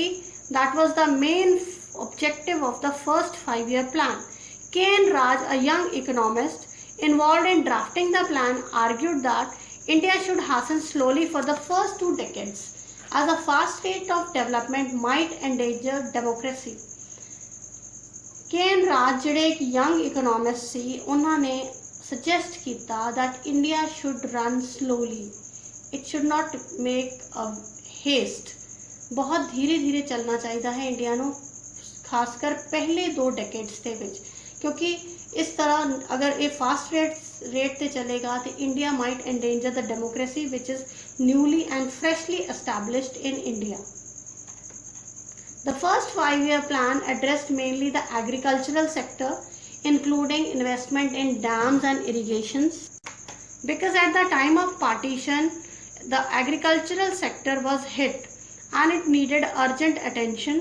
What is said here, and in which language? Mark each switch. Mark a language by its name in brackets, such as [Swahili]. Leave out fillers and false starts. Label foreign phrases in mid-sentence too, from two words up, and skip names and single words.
[English] That was the main objective of the first 5-year plan। K.N. Raj, a young economist involved in drafting the plan, argued that India should hasten slowly for the first 2 decades as a fast rate of development might endanger democracy। K.N. Raj [Punjabi] ਜਿਹੜੇ ਇੱਕ [English] young economist [Punjabi] ਸੀ ਉਹਨਾਂ ਨੇ suggest ਕੀਤਾ [English] that India should run slowly, it should not make a haste। [Hindi] बहुत धीरे धीरे चलना चाहिए है इंडिया ਨੂੰ खासकर पहले 2 decades [Punjabi] ਦੇ ਵਿੱਚ [Hindi] क्योंकि इस तरह अगर ये [English] fast rate [Hindi] ਤੇ चलेगा तो इंडिया [English] might endanger the democracy which is newly and freshly established in India। The first 5-year plan addressed mainly the agricultural sector, including investment in dams and irrigations. Because at the time of partition, the agricultural sector was hit and it needed urgent attention.